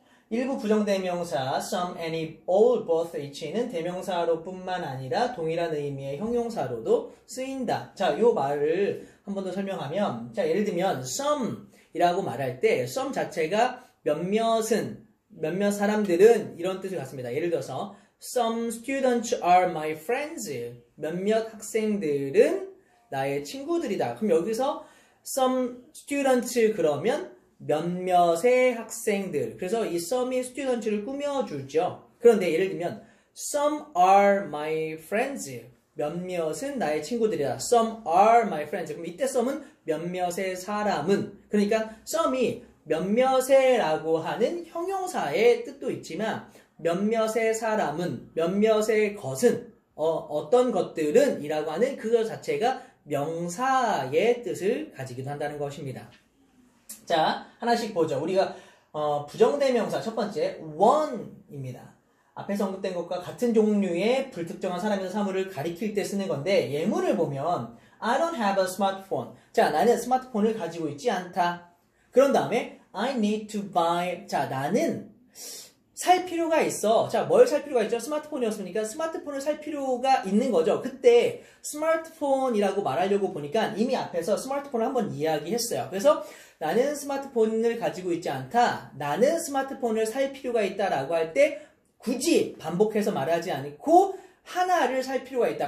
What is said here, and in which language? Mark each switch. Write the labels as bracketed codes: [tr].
[ko] 일부 부정대명사 some, any, all, both, each는 대명사로 뿐만 아니라 동일한 의미의 형용사로도 쓰인다. 자, 요 말을 한 번 더 설명하면, 자, 예를 들면 some 이라고 말할 때 some 자체가 몇몇 사람들은 이런 뜻을 갖습니다. 예를 들어서 [en] some students are my friends. [ko] 몇몇 학생들은 나의 친구들이다. 그럼 여기서 some students 그러면 몇몇의 학생들. 그래서 이 some이 students를 꾸며주죠. 그런데 예를 들면 [en] some are my friends. [ko] 몇몇은 나의 친구들이다. [en] Some are my friends. [ko] 그럼 이때 some은 몇몇의 사람은. 그러니까 some이 몇몇의 라고 하는 형용사의 뜻도 있지만 몇몇의 사람은, 몇몇의 것은, 어떤 것들은 이라고 하는 그것 자체가 명사의 뜻을 가지기도 한다는 것입니다. 자, 하나씩 보죠. 우리가 부정대명사 첫 번째 one입니다. 앞에서 언급된 것과 같은 종류의 불특정한 사람이나 사물을 가리킬 때 쓰는 건데 예문을 보면 [en] I don't have a smartphone. [ko] 자, 나는 스마트폰을 가지고 있지 않다. [en] 그런 다음에 I need to buy. [ko] 자, 나는 살 필요가 있어. 자, 뭘 살 필요가 있죠? 스마트폰이었으니까 스마트폰을 살 필요가 있는 거죠. 그때 스마트폰이라고 말하려고 보니까 이미 앞에서 스마트폰을 한번 이야기했어요. 그래서 나는 스마트폰을 가지고 있지 않다. 나는 스마트폰을 살 필요가 있다라고 할 때 굳이 반복해서 말하지 않고 하나를 살 필요가 있다.